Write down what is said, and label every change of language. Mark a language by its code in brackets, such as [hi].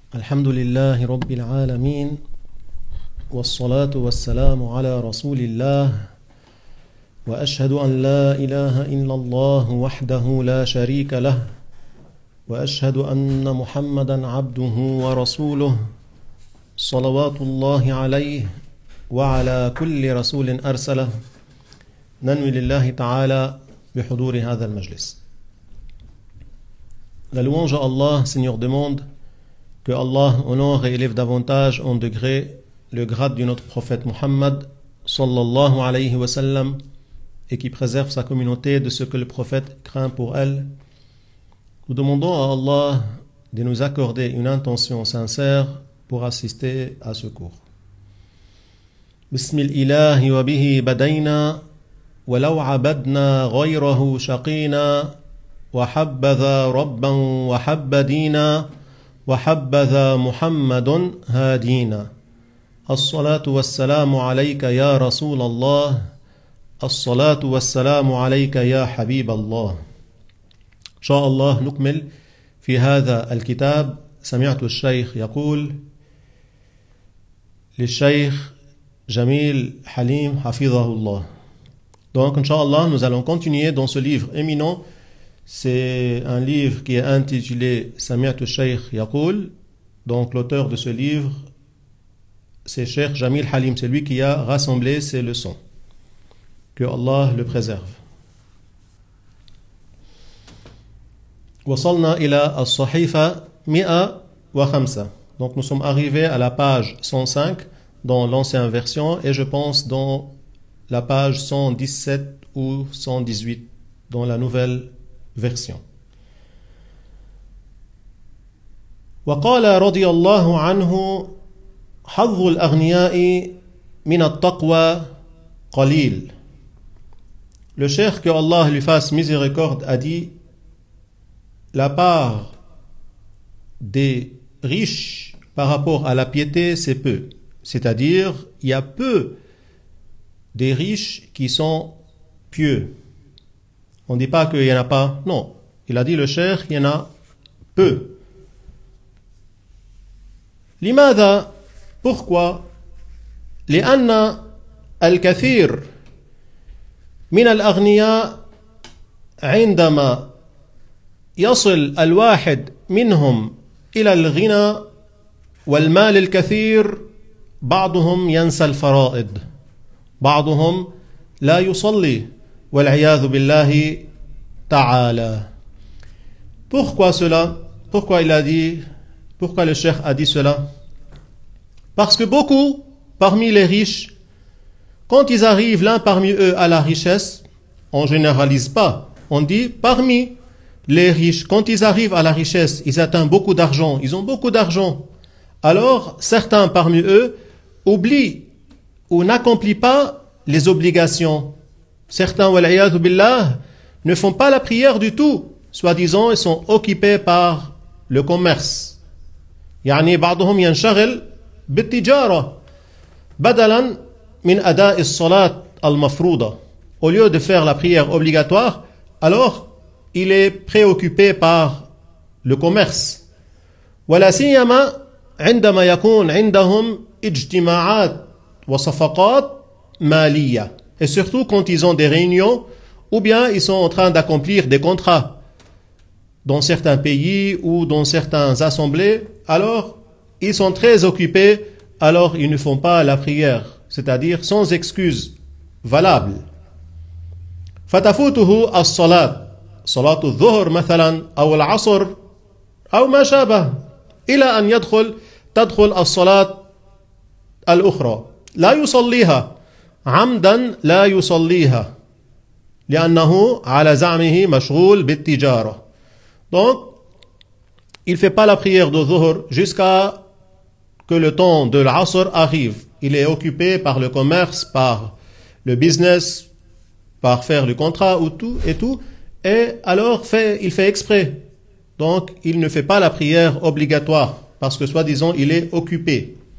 [ar] الحمد لله رب العالمين والصلاة والسلام على رسول الله وأشهد أن لا إله إلا الله وحده لا شريك له وأشهد أن محمدا عبده ورسوله صلوات الله عليه وعلى كل رسول أرسله ننوي لله تعالى بحضور هذا المجلس. [fr] La louange à Allah, Seigneur des mondes, que Allah honore et élève davantage en degré le grade de notre prophète Muhammad [ar] sallallahu alayhi wa sallam [fr] et qui préserve sa communauté de ce que le prophète craint pour elle. Nous demandons à Allah de nous accorder une intention sincère pour assister à ce cours. [ar] Bismillahi wa bihi badayna wa law abadna ghayrahu shaqina wa habbatha rabban wa habbadina wa habbatha muhammadun hadina. As-salatu was-salamu alayka ya Rasul Allah. As-salatu was-salamu alayka ya Habib Allah. إن شاء الله نكمل في هذا الكتاب. سمعت الشيخ يقول للشيخ جميل حليم حفظه الله. [fr] Donc, Inch'Allah, nous allons continuer dans ce livre éminent. C'est un livre qui est intitulé Sami'at al-Shaykh Yaqul. Donc, l'auteur de ce livre, c'est Cheikh Jamil Halim. C'est lui qui a rassemblé ces leçons. Que Allah le préserve. [ar] وصلنا إلى الصحيفة 105. [fr] Donc nous sommes arrivés à la page 105 dans l'ancienne version et je pense dans la page 117 ou 118 dans la nouvelle version. [ar] وقال رضي الله عنه حظ الأغنياء من التقوى قليل. [fr] Le cheikh, que Allah lui fasse miséricorde, a dit: la part des riches par rapport à la piété, c'est peu. C'est-à-dire, il y a peu des riches qui sont pieux. On ne dit pas qu'il n'y en a pas. Non. Il a dit, le cheikh, il y en a peu. [ar] لماذا? [fr] Pourquoi? [ar] لأن الكثير من الأغنياء عندما يصل الواحد منهم إلى الغنى والمال الكثير بعضهم ينسى الفرائض بعضهم لا يصلي والعياذ بالله تعالى. [fr] Pourquoi cela? Pourquoi il a dit? Pourquoi le cheikh a dit cela? Parce que beaucoup parmi les riches, quand ils arrivent l'un parmi eux à la richesse, on généralise pas, on dit parmi les riches, quand ils arrivent à la richesse, ils atteignent beaucoup d'argent, ils ont beaucoup d'argent. Alors, certains parmi eux oublient ou n'accomplissent pas les obligations. Certains, [ar] wal'iyadhu billah, [fr] ne font pas la prière du tout. Soi-disant, ils sont occupés par le commerce. [ar] يعني بعضهم ينشغل بالتجارة بدلا من أداء الصلاة المفروضة. [fr] Au lieu de faire la prière obligatoire, alors il est préoccupé par le commerce. [ar] ولا سيما عندما يكون عندهم اجتماعات وصفقات مالية. [fr] Et surtout quand ils ont des réunions ou bien ils sont en train d'accomplir des contrats dans certains pays ou dans certaines assemblées, alors ils sont très occupés, alors ils ne font pas la prière, c'est-à-dire sans excuse valable. [ar] فتفوته الصلاة صلاة الظهر مثلا أو العصر أو ما شابه إلى أن تدخل الصلاة الأخرى لا يصليها عمدا لا يصليها لأنه على زعمه مشغول بالتجارة. [fr] Donc il ne fait pas la prière de Zuhr jusqu'à que le temps de l'Asr arrive. Il est occupé par le commerce, par le business, par faire le contrat ou tout et tout. Et alors il fait exprès. Donc il ne fait pas la prière obligatoire parce que soi-disant il est occupé.